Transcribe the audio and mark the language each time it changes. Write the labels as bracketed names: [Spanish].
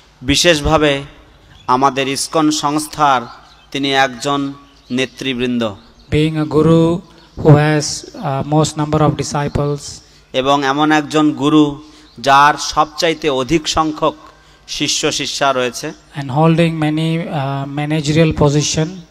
[Bangla] বিশেষভাবে আমাদের ইসকন সংস্থার তিনি একজন নেতৃবৃন্দ। [English] Being a guru who has most number of disciples, [Bangla] এবং এমন একজন গুরু যার সবচাইতে অধিক সংখ্যক শিষ্য শিষ্যা রয়েছে, [English] and holding many managerial position,